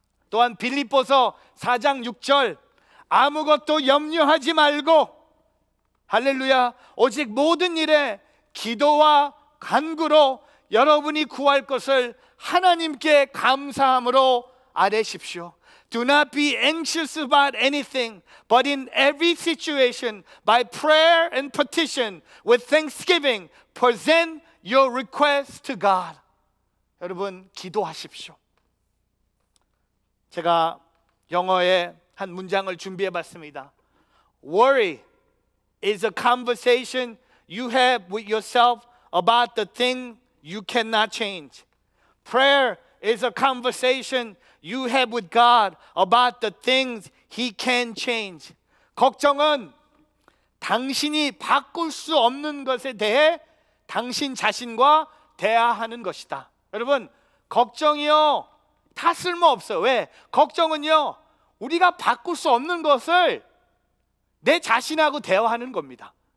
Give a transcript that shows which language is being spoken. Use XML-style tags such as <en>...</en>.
<ko>또한 빌립보서 4장 6절, 아무것도 염려하지 말고 할렐루야 오직 모든 일에 기도와 간구로 여러분이 구할 것을 하나님께 감사함으로 아뢰십시오.</ko> <en>Do not be anxious about anything, but in every situation, by prayer and petition, with thanksgiving, present your request to God.</en> <ko>여러분, 기도하십시오. 제가 영어에 한 문장을 준비해 봤습니다.</ko> <en>Worry is a conversation you have with yourself about the thing you cannot change. Prayer is a conversation you have with God about the things He can change.</en> <ko>걱정은 당신이 바꿀 수 없는 것에 대해 당신 자신과 대화하는 것이다. 여러분, 걱정이요 다 쓸모없어요. 왜? 걱정은요 우리가 바꿀 수 없는 것을 내 자신하고 대화하는 겁니다.</ko>